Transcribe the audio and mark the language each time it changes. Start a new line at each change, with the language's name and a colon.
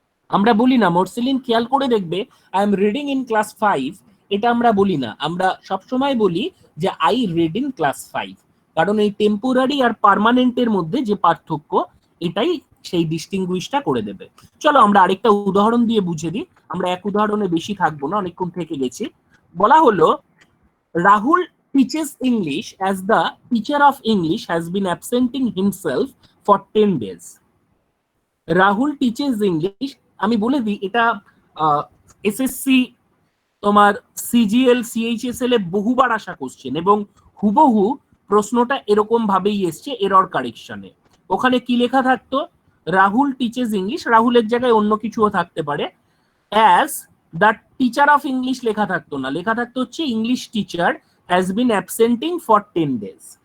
Bangla: আমরা বলি না, মর্সেলিন খেয়াল করে দেখবে,
English: I am reading in class 5,
Bangla: এটা আমরা বলি না। আমরা সবসময় বলি যে
English: I read in class 5,
Bangla: কারণ এই টেম্পোরারি আর পার্মানেন্টের মধ্যে যে পার্থক্য, এটাই সেই ডিস্টিংগুইশটা করে দেবে। চলো আমরা আরেকটা উদাহরণ দিয়ে বুঝে দিই, আমরা এক উদাহরণে বেশি থাকবো না, অনেকক্ষণ থেকে গেছি। বলা হলো
English: Rahul teaches English as the teacher of English has been absenting himself for 10 days. Rahul teaches English,
Bangla: আমি বলে দিই এটা এসএসসি, তোমার সিজিএল, সিএইচএসএল এ বহুবার আসা কোশ্চেন, এবং হুবহু প্রশ্নটা এরকম ভাবেই এসছে এরর কারেকশনে। ওখানে কি লেখা থাকতো?
English: Rahul teaches English,
Bangla: রাহুলের জায়গায় অন্য কিছুও থাকতে পারে,
English: as the teacher of English
Bangla: লেখা থাকতো না, লেখা থাকতো হচ্ছে
English: English teacher has been absenting for 10 days.